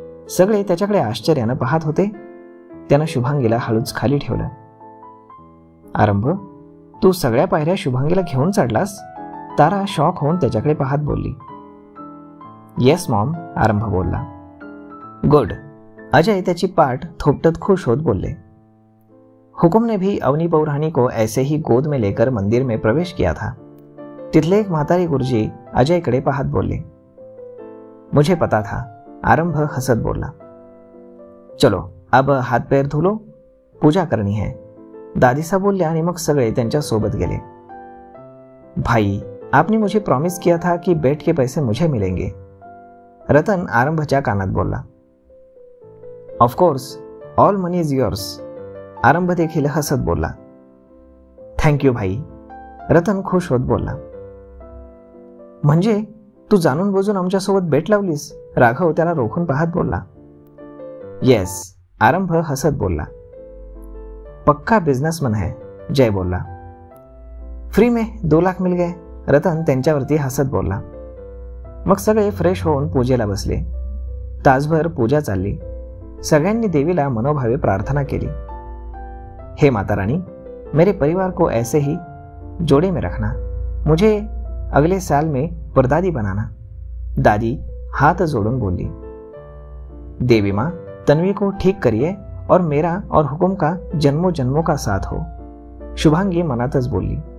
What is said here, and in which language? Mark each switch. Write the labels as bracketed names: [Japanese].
[Marathi] सगळे त्याच्याकडे आश्चर्यानं पाहत होते. त्यानं शुभांगीला हळूच खाली ठेवलं. आरंभ, तू सगळ्या पायऱ्या शुभांगीला घेऊन चढलास? तारा शॉक होऊन त्याच्याकडे पाहत बोलली. [English] yes mom, [Marathi] आरंभ बोलला. गुड. अजय त्याची पाठ थोपटत खुश होत बोलले. [Hindi] हुकुम ने भी अवनी पौराणी को ऐसे ही गोद में लेकर मंदिर में प्रवेश किया था. [Marathi] तिथले एक म्हातारी गुरुजी अजयकडे पाहत बोलले. [Hindi] मुझे पता था, [Marathi] आरंभ हसत बोलला. [Hindi] चलो अब हाथ पैर धुलो, पूजा करनी है, [Marathi] दादीसा बोलल्या आणि मग सगळे त्यांच्या सोबत गेले. [Hindi] भाई, आपने मुझे प्रॉमिस किया था कि बेट के पैसे मुझे मिलेंगे, [Marathi] रतन आरंभच्या कानात बोलला. [English] of course, all money is yours, [Marathi] आरंभ देखील हसत बोलला. थँक्यू भाई, रतन खुश होत बोलला. म्हणजे तू जाणून बुजून आमच्यासोबत बेट लावलीस? राघव त्याला रोखून पाहत बोलला. येस, आरंभ हसत बोलला. [Hindi] पक्का बिझनेसमन है, [Marathi] जय बोलला. [Hindi] फ्री में 2 लाख मिल गए, [Marathi] रतन त्यांच्यावरती हसत बोलला. मग सगळे फ्रेश होऊन पूजेला बसले. तासभर पूजा चालली. सगळ्यांनी देवीला मनोभावे प्रार्थना केली. [Hindi] हे माता रानी, मेरे परिवार को ऐसे ही जोड़े में रखना, मुझे अगले साल में परदादी बनाना, दादी हाथ जोड़ून बोली. देवी माँ, तन्वी को ठीक करिए और मेरा और हुकुम का जन्मों जन्मों का साथ हो, [Marathi] शुभांगी मनातच बोलली.